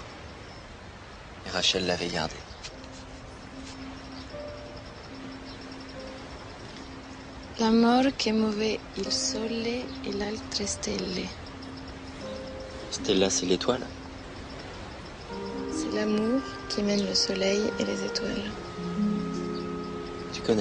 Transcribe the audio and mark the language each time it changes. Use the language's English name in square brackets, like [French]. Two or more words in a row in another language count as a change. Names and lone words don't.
[French] Et Rachel l'avait gardé. [Italian] L'amor che muove il sole e le altre stelle. [French] Stella, c'est l'étoile. C'est l'amour qui mène le soleil et les étoiles. Tu connais?